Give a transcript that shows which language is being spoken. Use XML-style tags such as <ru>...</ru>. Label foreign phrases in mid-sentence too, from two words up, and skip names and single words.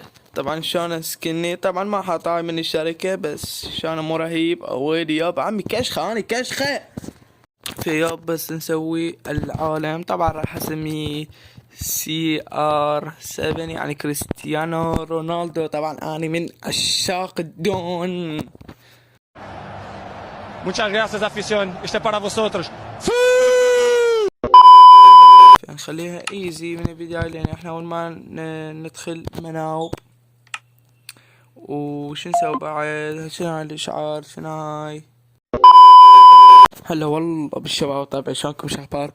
<ar>طبعا شلون سكني طبعا ما حاطاي من الشركة، بس شلون مو رهيب اويلي ياب عمي كشخة اني كشخة. فياب بس نسوي العالم. طبعا راح اسميه CR7 يعني كريستيانو رونالدو. طبعا اني من عشاق الدون.</ar> <es>Muchas gracias, afición. Este es para vosotros.</es> <ar>نخليها ايزي من البداية، لان احنا اول ما ندخل مناوب. وش نسوي بعد؟ شنو هاي الاشعار؟ شنو هاي؟ هلا والله بالشباب، طيب عشانكم شو اخباركم؟</ar>